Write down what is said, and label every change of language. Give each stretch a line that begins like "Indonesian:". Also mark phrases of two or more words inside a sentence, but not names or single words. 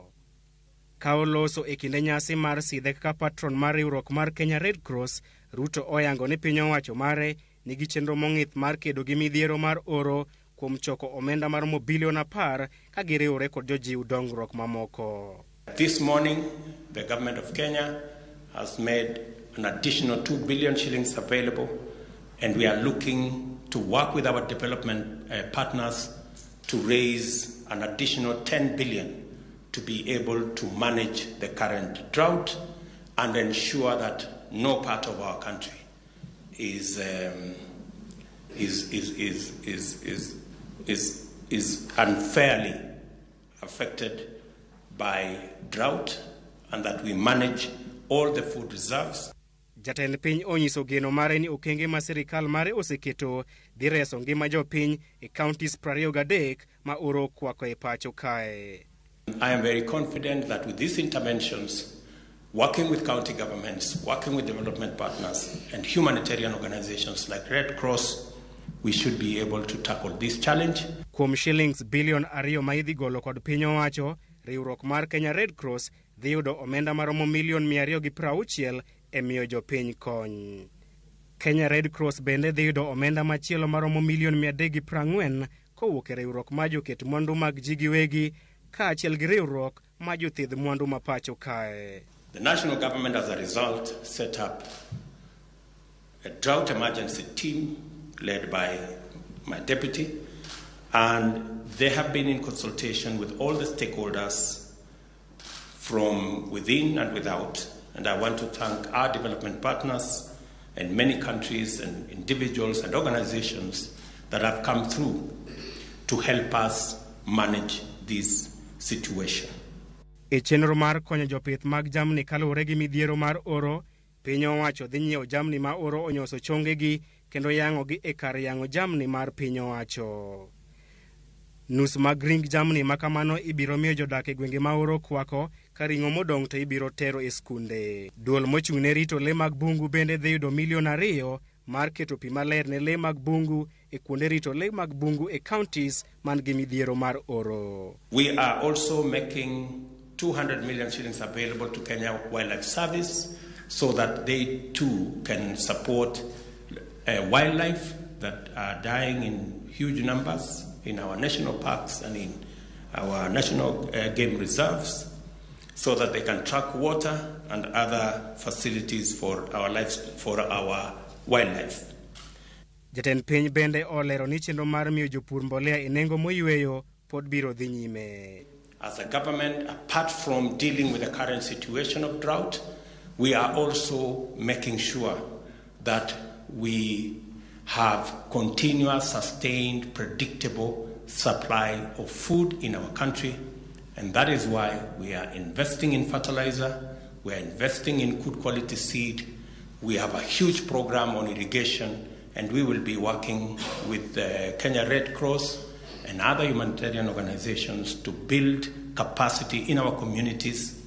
Luo (Kenya and Tanzania): Kaoloso e kinde nyasi mar sidhe kaka patron mar riwruok mar Kenya Red Cross, Ruto oyango ni piny owacho mare nigi chenro mong'ith mar kedo gi midhiero mar oro kuom choko omenda maromo bilion 10 ka giriwore kod jojiw dongruok mamoko.
English: This morning, the government of Kenya has made an additional 2 billion shillings available, and we are looking to work with our development partners to raise an additional 10 billion to be able to manage the current drought and ensure that no part of our country is unfairly affected by drought, and that we manage all the food reserves.
Luo (Kenya and Tanzania): Jatend piny onyiso geno mare ni okenge ma sirikal mare oseketo dhi reso ngima jopiny e counties 23 ma oro kwako e pacho kae.
English: I am very confident that with these interventions, working with county governments, working with development partners and humanitarian organizations like Red Cross, we should be able to tackle this challenge.
Luo (Kenya and Tanzania): Kuom shillings bilion 2 ma idhi golo kod piny owacho, riwruok mar Kenya Red Cross dhi yudo omenda maromo milion 260 e miyo jopiny kony. Kenya Red Cross bende dhi yudo omenda machielo maromo milion 340 kowuok e riwruok ma joket mwandu mag ji giwegi kaachiel gi riwruok ma jothedh mwandu ma pacho kae.
English: The national government, as a result, set up a drought emergency team led by my deputy, and they have been in consultation with all the stakeholders from within and without. And I want to thank our development partners and many countries and individuals and organizations that have come through to help us manage this situation.
Luo (Kenya and Tanzania): E chenro mar konyo jopith mag jamni kaluwore gi midhiero mar oro, piny owacho dhi nyiewo jamni ma oro onyoso chongegi kendo yang'ogi e kar yang'o jamni mar piny owacho. Nus mag ring jamni makamano ibiro miyo jodak e gwenge ma oro kwako ka ring'o modong' to ibiro tero e skunde. Duol mochung' ne rito le mag bungu bende dhi yudo milion 2 mar keto pi maler ne le mag bungu e kuonde rito le mag bungu e counties man gi midhiero mar oro.
English: We are also making 200 million shillings available to Kenya Wildlife Service so that they too can support wildlife that are dying in huge numbers in our national parks and in our national game reserves, so that they can track water and other facilities for our wildlife.
Luo (Kenya and Tanzania): Jatend piny bende olero ni chenro mar miyo jopur mbolea e nengo moyweyo pod biro dhi nyime.
English: As a government, apart from dealing with the current situation of drought, we are also making sure that we have continuous, sustained, predictable supply of food in our country. And that is why we are investing in fertilizer, we are investing in good quality seed, we have a huge program on irrigation, and we will be working with the Kenya Red Cross and other humanitarian organizations to build capacity in our communities.